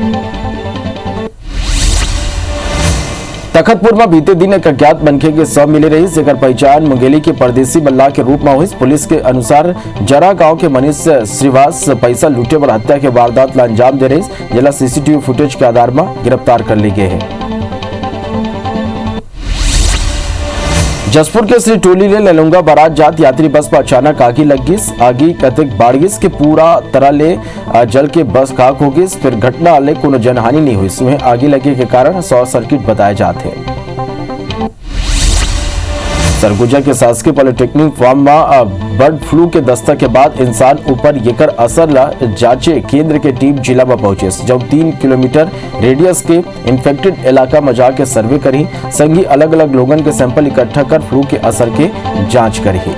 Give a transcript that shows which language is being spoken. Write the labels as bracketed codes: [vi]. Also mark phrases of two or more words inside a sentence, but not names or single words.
[hne] तखतपुर में बीते दिन एक अज्ञात मनखे के शव मिले रही, जेकर पहचान मुंगेली के परदेसी मल्लाह के रूप में हुई। पुलिस के अनुसार जरा गांव के मनीष श्रीवास पैसा लूटे पर हत्या के वारदात ला अंजाम दे रही, जिला सीसीटीवी फुटेज के आधार में गिरफ्तार कर ली गए हैं। जसपुर के श्री टोली ले ललुंगा बारात जात यात्री बस पर अचानक आगी लगिस। आगी कतक बाड़गिस के पूरा तरह ले जल के बस खाक हो गई। फिर घटना ले कोनो जनहानि नहीं हुई। सुबह आगी लगे के कारण [en] short circuit [hne] बताए जाते। सरगुजा के शासकीय पॉलिटेक्निक फार्म में [en] bird flu [hne] के दस्तक के बाद इंसान ऊपर येकर असर ला जांचे केंद्र के टीम जिला में पहुंचे। जब 3 किलोमीटर रेडियस के इन्फेक्टेड इलाका में जाके सर्वे करी, संगी अलग अलग लोगन के सैंपल इकट्ठा कर फ्लू के असर के जांच करी।